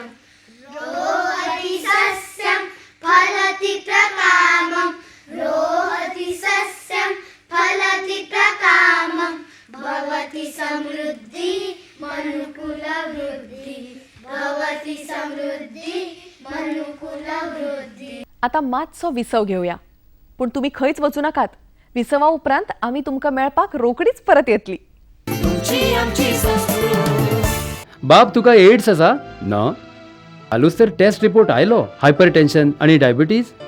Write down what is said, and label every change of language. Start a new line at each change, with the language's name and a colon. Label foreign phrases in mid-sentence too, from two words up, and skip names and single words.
Sanskrit: रोहति सस्यं फलति प्रकामं. रोहति सस्यं फलति प्रकामं. भवति समृद्धि मनुकुलवृद्धि. भवति समृद्धि मनुकुलवृद्धि.
Konkani: आता मातसो विसव घेवया, पूण तुम्ही खंयच वचू नाकात. विसवा उपरांत आमी तुमकां मेळपाक रोकडीच परत येतली. तुमची आमची संस्कृती. बाब तुका एड्स आसा? न. हालूच तर
English: test report
Konkani: आयलो
English: hyper tension
Konkani: आणि डायबिटीज.